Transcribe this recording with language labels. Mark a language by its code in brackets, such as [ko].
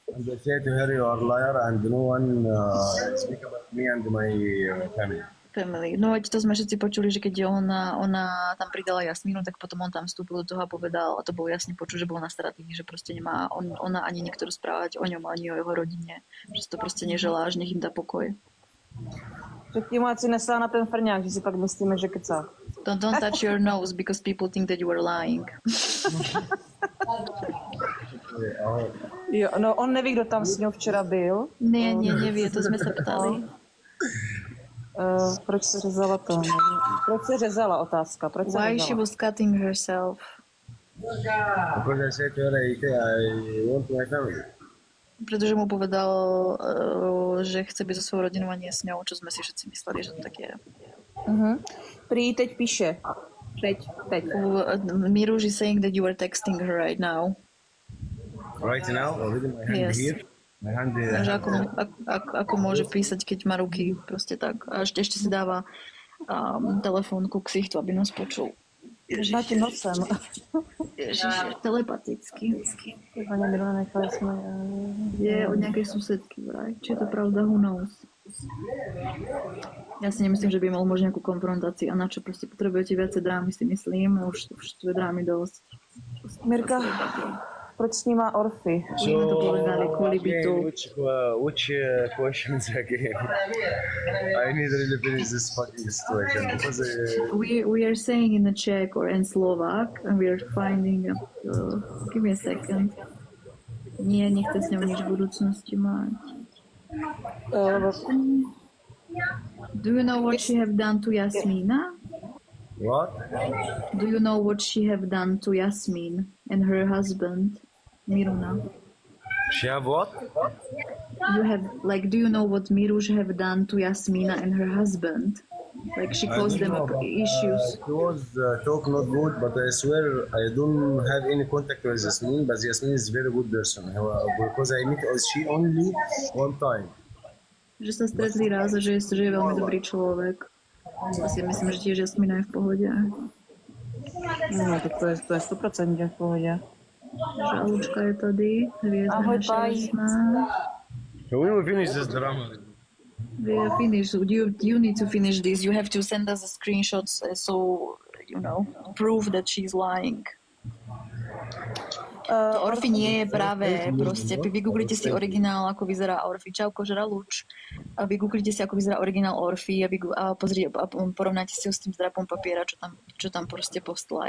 [en] And I said to her, you are a liar and no one speak about me and my family. [sk] No veď to sme všetci počuli, že keď ona tam pridala Jasmínu, tak potom on tam vstúpil do toho a povedal, a to bolo jasne počuť, že bol nasratý, že proste nemá ona ani niekto rozprávať o ňom, ani o jeho rodine. Že to proste neželá, až nech im dá pokoj. [cs] Řekni mu, ať si nesá na ten frňák, že si pak myslíme, že kecá. [en] Don't touch your nose because people think that you are lying. [cs] Jo, no on neví, kdo tam s ňou včera byl. [sk] Ne, nevie, to sme sa ptali. [cs] Proč se řezala to? Proč se řezala, otázka. Proč se [en] Why [cs] řezala? [en] she was cutting herself? Because I said to her, I want my family. [sk] Pretože mu povedal, že chce byť so svojou rodinou a nie s ňou, čo sme si všetci mysleli, že to tak je. [cs] Prý teď píše. Teď. [en] Miruš is saying that you are texting her right now. Right now, already my hand Yes. here. My hand [sk] Takže ako môže písať, keď má ruky, proste tak. A ešte si dáva telefónku k ksichtu, aby nás počul. [cs] Dáte nosem. [sk] Ježiš, telepaticky. Pani Milana nechala sme... Je od nejakej susedky vraj. Či je to pravda, [en] who knows. [sk] Ja si nemyslím, že by mal možno nejakú konfrontáciu. A na čo proste potrebujete viacej drámy, si myslím. Už tu je drámy dosť. [cs] Mirka, proč snímá Orfy? [sk] Sme to povedali kvôli bytu. [en] Which questions again? I need to really finish this fucking situation because We are saying in the Czech or in Slovak and we are finding give me a second. [sk] Nie, nechce s ňou nič v budúcnosti mať. [en] Do you know what she have done to Yasmina? what? Do you know what she have done to Yasmin and her husband, Miruna? She have what? Do you know what Miruš have done to Yasmina and her husband? Like she caused them issues. It was talk not good, but I swear I don't have any contact with Yasmin, but Yasmin is very good person because I meet she only one time. [sk] Že sa stretli raz a že je veľmi dobrý človek. Asi myslím, že tiež Jasmina je v pohode. No, tak to je 100% v pohode. [cs] Žalúčka je tady. Hviezda [sk] Ahoj, naša [en] bye. [sk] jasná. [en] So we will finish this drama. We are finished. You need to finish this. You have to send us the screenshots so, you know, prove that she's lying. [sk] To Orfi nie je práve, proste. Vygooglite si originál, ako vyzerá Orfi. Čauko, žralúč. Vygooglite si, ako vyzerá originál Orfi a porovnáte si ho s tým zdrapom papiera, čo tam proste postla.